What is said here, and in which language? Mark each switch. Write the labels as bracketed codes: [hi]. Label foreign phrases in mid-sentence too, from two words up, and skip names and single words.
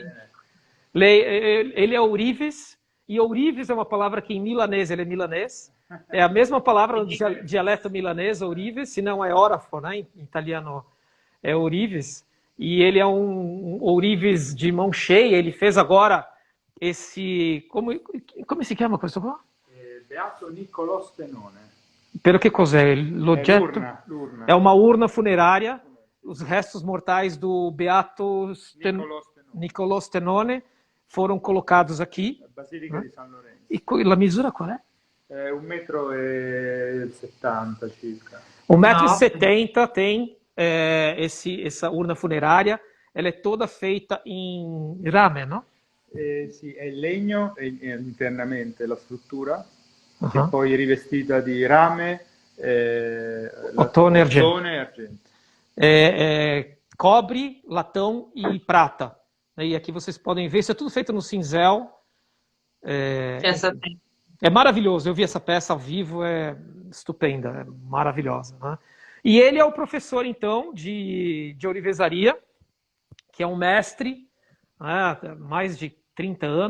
[pt] Ele é ourives, e ourives é uma palavra que em milanês, ele é milanês, é a mesma palavra no dialeto milanês, ourives, se não é orafo, né? Em italiano é ourives, e ele é um ourives de mão cheia. Ele fez agora esse... [it] Come si chiama questo qua? Beato Niccolò Stenone. Pero che cos'è? L'oggetto? L'urna. [pt] É uma urna funerária, os restos mortais do Beato Niccolò Stenone foram colocados aqui. [it] Basilica di San Lorenzo. E la misura qual è? 1,70 m circa. [pt] 1,70 m tem essa urna funerária. Ela é toda feita em rame, não? [it] Sì, è in legno internamente la struttura, che poi è rivestita di rame, latone e argento. [pt] Cobre, latão e prata. E aqui vocês podem ver, isso é tudo feito no cinzel. É maravilhoso, eu vi essa peça ao vivo, é estupenda, é maravilhosa, né? E ele é o professor, então, de ourivesaria, que é um mestre, né, mais de 30 anos.